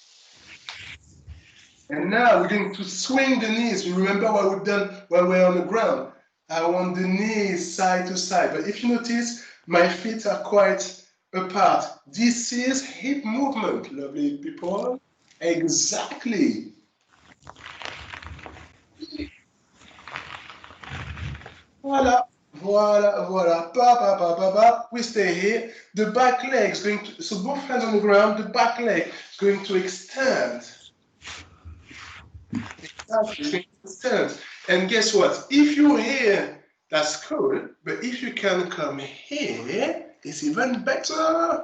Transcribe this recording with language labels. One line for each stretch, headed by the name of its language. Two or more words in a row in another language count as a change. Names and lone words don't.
English: And now we're going to swing the knees. You remember what we've done while we're on the ground. I want the knees side to side. But if you notice, my feet are quite apart. This is hip movement, lovely people. Exactly.
French: Voila, voila, voila. Ba, ba, ba, ba, ba.
English: We stay here. The back leg is going to, so both hands on the ground, the back leg is going to extend. Exactly, extend. And guess what? If you're here, that's cool. But if you can come here, is even better.